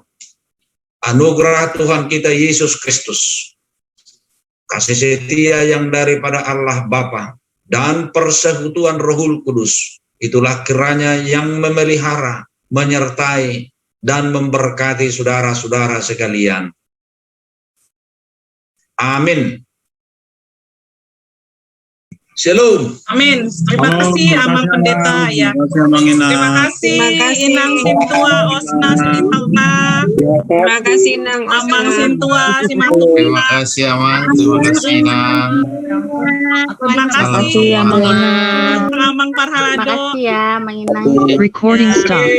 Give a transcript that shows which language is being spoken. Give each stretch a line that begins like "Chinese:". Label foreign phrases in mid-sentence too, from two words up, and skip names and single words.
Indonesian: Anugerah Tuhan kita Yesus Kristus, kasih setia yang daripada Allah Bapa, dan persekutuan Rohul Kudus, itulah kiranya yang memelihara, menyertai, dan memberkati saudara-saudara sekalian. Amin. Shalom. Amin. Terima kasih Amang Pendeta ya. Terima kasih Inang Sintua Osna Sintalna. Terima kasih Nang Amang Sintua Simantu. Terima kasih Amang, terima kasih Inang. Terima kasih Amang Inang. Amang Terima Parhalado. kasih ya, Mang Inang.
English: Recording stopped.